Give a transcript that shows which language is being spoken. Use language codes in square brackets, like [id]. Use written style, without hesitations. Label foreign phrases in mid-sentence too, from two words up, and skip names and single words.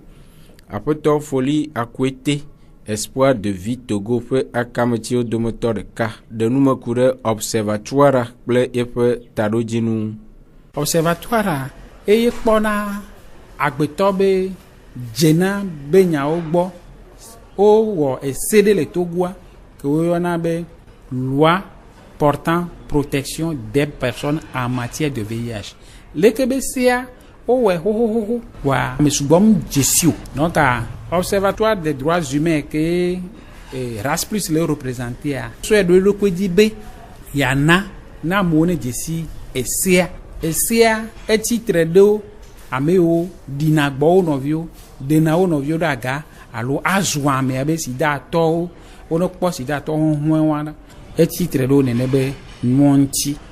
[ee] Aƒetɔ Foli Akuete Espoir de Vie Togo ƒe akametsiwo dometɔ ɖeka ɖe numeku ɖe observatoire kple eƒe taɖodzinu. Observatoire eye kpɔna agbetɔ be dzena be nyawo gbɔ wowɔ ese ɖe le Togoa ke woyɔna be [fr] loi portant protection des personnes en matière de VIH. [ee] Leke be sea wowɔe xoxoxoxo wa ame sugbɔm dzesio [fr] donc observatoire des droits humains que Race Plus [ee] le représentea soe ɖo eɖokui dzi be yana na amewo ne dzesi esea etsitre ɖo ame yiwo ɖina gbɔ wo nɔviwo ɖena wo nɔviwo ɖe aga alo azɔ amea be sidatɔwo wonekpɔ sidatɔ hɔhɔe wa etsitre ɖo nene be nyɔŋtsi